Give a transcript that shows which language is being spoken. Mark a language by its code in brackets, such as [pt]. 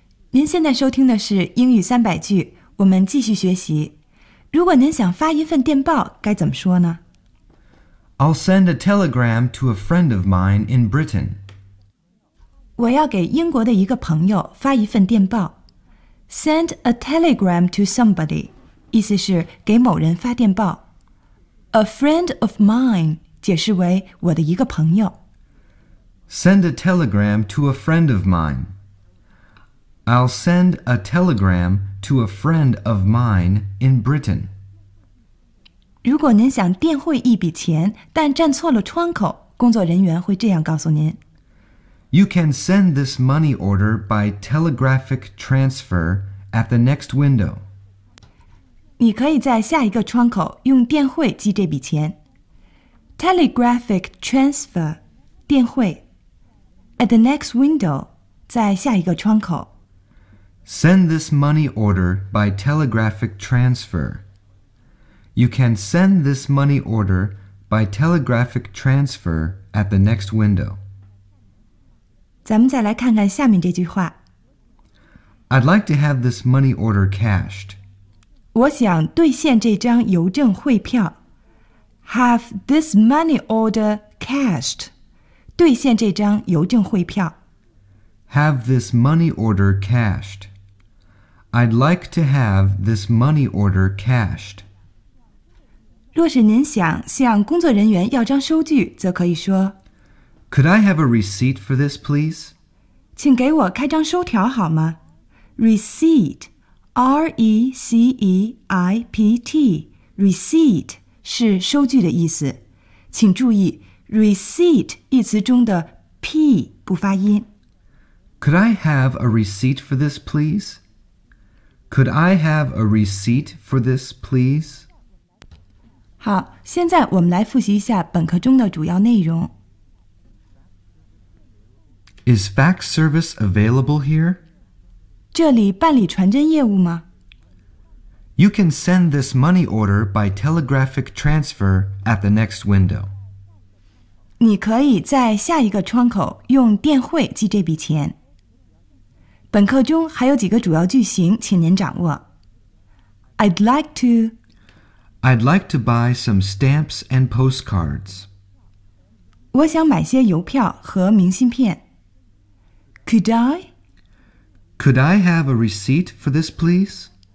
[zh] 您现在收听的是英语三百句，我们继续学习。如果您想发一份电报，该怎么说呢？ [en] I'll send a telegram to a friend of mine in Britain. [zh] 我要给英国的一个朋友发一份电报。 [en] Send a telegram to somebody， [zh] 意思是给某人发电报。 [en] A friend of mine， [zh] 解释为我的一个朋友。 [en] Send a telegram to a friend of mine. I'll send a telegram to a friend of mine in Britain. [zh] 如果您想电汇一笔钱，但站错了窗口，工作人员会这样告诉您。 [en] You can send this money order by telegraphic transfer at the next window. [zh] 你可以在下一个窗口用电汇寄这笔钱。 [en] Telegraphic transfer, 电汇。 At the next window, [zh] 在下一个窗口。 [en] Send this money order by telegraphic transfer. You can send this money order by telegraphic transfer at the next window. [zh] 咱们再来看看下面这句话。 [en] I'd like to have this money order cashed. [zh] 我想兑现这张邮政汇票。 [en] Have this money order cashed. [zh] 兑现这张邮政汇票。 [en] Have this money order cashed. I'd like to have this money order cashed. [zh] 若是您想向工作人员要张收据，则可以说 [en] Could I have a receipt for this, please? [zh] 请给我开张收条好吗？ [en] Receipt, R-E-C-E-I-P-T, receipt [zh] 是收据的意思。请注意 receipt 一词中的 P 不发音。 [en] Could I have a receipt for this, please? Could I have a receipt for this, please? [zh] 好，现在我们来复习一下本课中的主要内容。 [en] Is fax service available here? [zh] 这里办理传真业务吗？ [en] You can send this money order by telegraphic transfer at the next window. [zh] 你可以在下一个窗口用电汇寄这笔钱。本课中还有几个主要句型，请您掌握。 [en] I'd like to buy some stamps and postcards. [zh] 我想买些邮票和明信片。 [en] Could I have a receipt for this, please?